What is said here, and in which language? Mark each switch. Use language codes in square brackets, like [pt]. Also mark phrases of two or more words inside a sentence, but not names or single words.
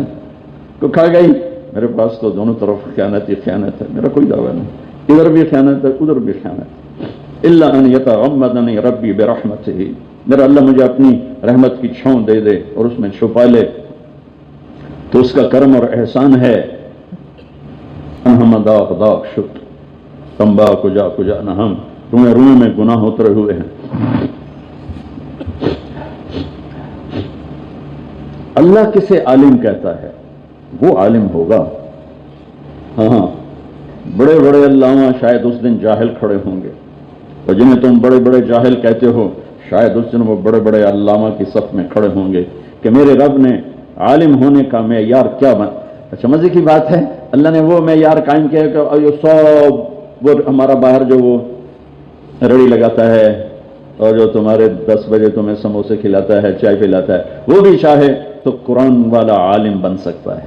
[ur] کو کھا گئی، میرے پاس تو دونوں طرف خیانت ہی خیانت ہے، میرا کوئی دعویٰ نہیں، ادھر بھی خیانت ہے ادھر بھی خیانت، [ar] الا ان یتغمدنی ربی برحمتہ، [ur] میرا اللہ مجھے اپنی رحمت کی چھاؤں دے دے اور اس میں چھپا لے تو اس کا کرم اور احسان ہے، [fa] ہم داغ داغ شد تمبا کجا کجا نہ [ur] ہم روئیں روئیں میں گناہ اترے ہوئے ہیں. اللہ کسے عالم کہتا ہے؟ وہ عالم ہوگا. ہاں بڑے بڑے علامہ شاید اس دن جاہل کھڑے ہوں گے، اور جنہیں تم بڑے بڑے جاہل کہتے ہو شاید اس دن وہ بڑے بڑے علامہ کی صف میں کھڑے ہوں گے کہ میرے رب نے عالم ہونے کا معیار کیا اچھا مزے کی بات ہے، اللہ نے وہ معیار قائم کیا کہ وہ ہمارا باہر جو وہ رڑی لگاتا ہے اور جو تمہارے 10 بجے تمہیں سموسے کھلاتا ہے چائے پلاتا ہے وہ بھی چاہے تو قرآن والا عالم بن سکتا ہے.